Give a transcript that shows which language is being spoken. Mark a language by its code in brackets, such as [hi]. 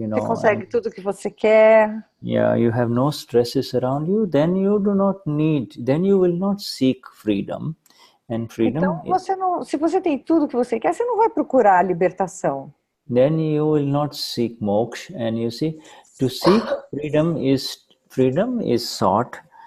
[pt] Você consegue tudo que você quer. [en] You have no stresses around you, then you will not seek freedom. And freedom [pt] então, se você tem tudo que você quer, você não vai procurar a libertação. [en] Then you will not seek moksha, and you see, to seek freedom is sought.